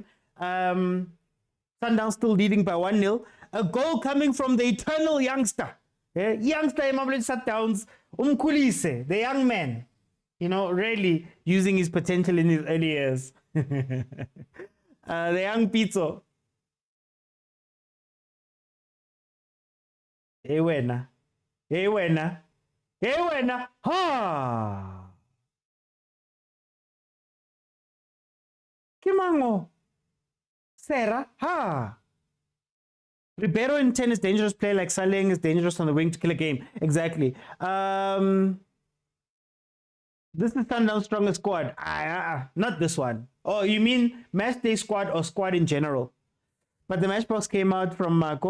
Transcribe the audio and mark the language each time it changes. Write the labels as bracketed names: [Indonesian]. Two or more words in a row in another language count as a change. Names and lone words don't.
[English] Sundowns still leading by 1-0. A goal coming from the eternal youngster. Youngster in Mamelodi Sundowns, Umkhulise, the young man. Really using his potential in his early years. The young Pitso. Hey, wena. Hey, wena. Hey, wena. Ha! Kimango. Sarah. Ha! Ribeiro in 10 is dangerous play, like Saleng is dangerous on the wing to kill a game. Exactly. This is Sundown's strongest squad. Not this one. Oh, you mean match day squad or squad in general? But the matchbox came out from Marco.